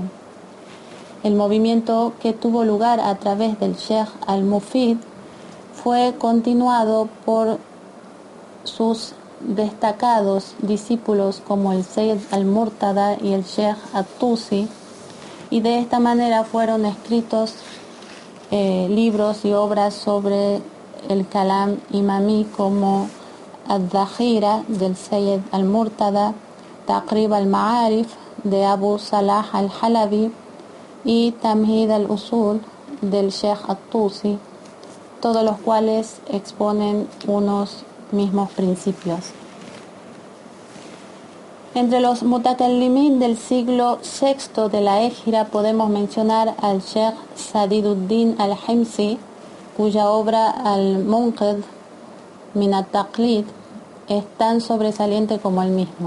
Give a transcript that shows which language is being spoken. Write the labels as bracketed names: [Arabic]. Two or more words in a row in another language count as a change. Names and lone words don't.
[Spanish] El movimiento que tuvo lugar a través del Sheikh al-Mufid fue continuado por sus destacados discípulos como el Sayyid al-Murtada y el Sheikh at-Tusi, y de esta manera fueron escritos libros y obras sobre el Kalam Imami como Ad-Dakhira del Sayyid al-Murtada, Taqrib al-Ma'arif de Abu Salah al-Halabi y Tamhid al-Usul del Sheikh at-Tusi, todos los cuales exponen unos mismos principios. Entre los mutakallimin del siglo VI de la Égira podemos mencionar al Sheikh Sadiduddin al-Himsi, cuya obra Al-Munqidh min at-Taqlid es tan sobresaliente como el mismo.